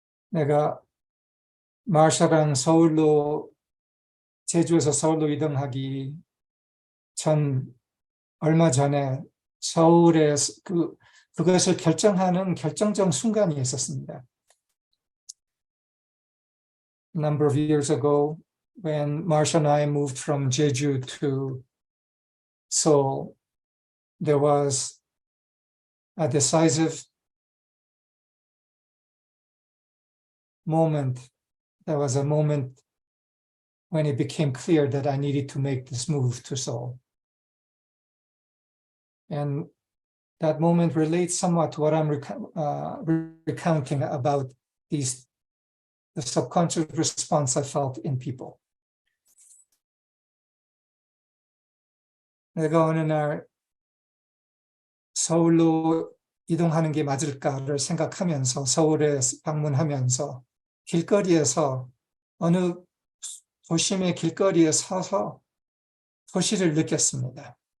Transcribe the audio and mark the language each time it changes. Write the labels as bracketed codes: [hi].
[ko] 내가 마샤랑 제주에서 서울로 이동하기 얼마 전에 서울에 그것을 결정하는 결정적 순간이 있었습니다. [en] A number of years ago, when Marsha and I moved from Jeju to Seoul, there was a decisive moment. There was a moment when it became clear that I needed to make this move to Seoul. And that moment relates somewhat to what I'm recounting about the subconscious response I felt in people. [ko] 내가 어느 날 서울로 이동하는 게 맞을까를 생각하면서 서울에 방문하면서 길거리에서 어느 도심의 길거리에 서서 도시를 느꼈습니다.